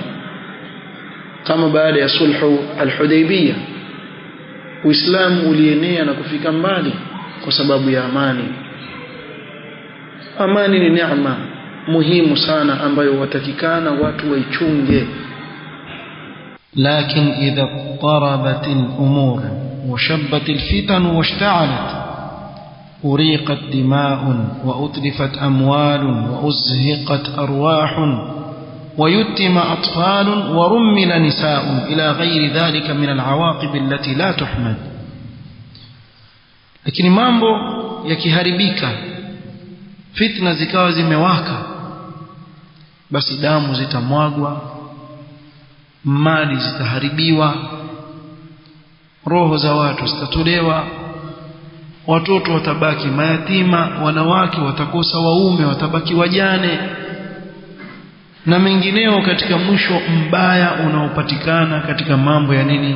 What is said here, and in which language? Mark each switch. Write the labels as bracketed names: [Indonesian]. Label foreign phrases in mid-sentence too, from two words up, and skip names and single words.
[Swahili] Kama baada ya sulhu al-Hudaybiyah, Uislamu ulienea na kufika mbali kwa sababu ya amani. Amani ni neema muhimu sana ambayo watakikana watu waichunge. [Arabic] لكن إذا اضطربت الأمور وشبت الفتن واشتعلت أريقت دماء وأتلفت أموال وأزهقت أرواح ويتم أطفال ورمل نساء إلى غير ذلك من العواقب التي لا تحمد. [Swahili] lakini mambo yakiharibika, fitna zikawa zimewaka, basi damu zitamwagwa, mali zitaharibiwa, roho za watu zitatolewa, watoto watabaki mayatima, wanawake watakosa waume, watabaki wajane, na mengineo katika mwisho mbaya unaopatikana katika mambo ya nini?